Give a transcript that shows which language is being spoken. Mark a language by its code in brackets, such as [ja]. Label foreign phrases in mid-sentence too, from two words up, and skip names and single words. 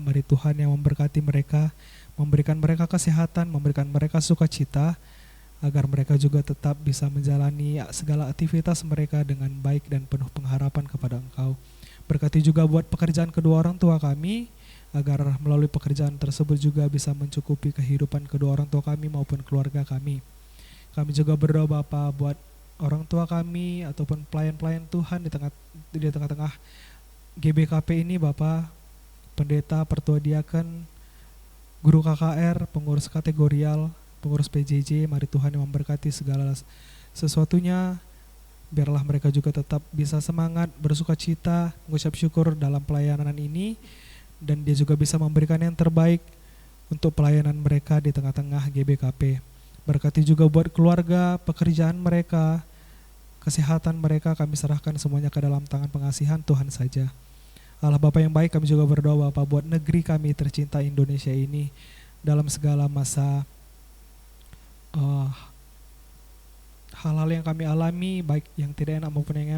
[id] Mari Tuhan yang memberkati mereka, memberikan mereka kesehatan, memberikan mereka sukacita, agar mereka juga tetap bisa menjalani segala aktivitas mereka dengan baik dan penuh pengharapan kepada Engkau. Berkati juga buat pekerjaan kedua orang tua kami, agar melalui pekerjaan tersebut juga bisa mencukupi kehidupan kedua orang tua kami maupun keluarga kami. Kami juga berdoa Bapa buat orang tua kami ataupun pelayan-pelayan Tuhan di tengah-tengah GBKP ini Bapa, pendeta, pertua diaken, guru KKR, pengurus kategorial, pengurus PJJ. Mari Tuhan yang memberkati segala sesuatunya, biarlah mereka juga tetap bisa semangat, bersukacita, mengucap syukur dalam pelayanan ini, dan dia juga bisa memberikan yang terbaik untuk pelayanan mereka di tengah-tengah GBKP. Berkati juga buat keluarga, pekerjaan mereka, kesehatan mereka, kami serahkan semuanya ke dalam tangan pengasihan Tuhan saja. Allah Bapa yang baik, kami juga berdoa Bapa buat negeri kami tercinta Indonesia ini, dalam segala masa hal-hal yang kami alami, baik yang tidak enak maupun yang enak.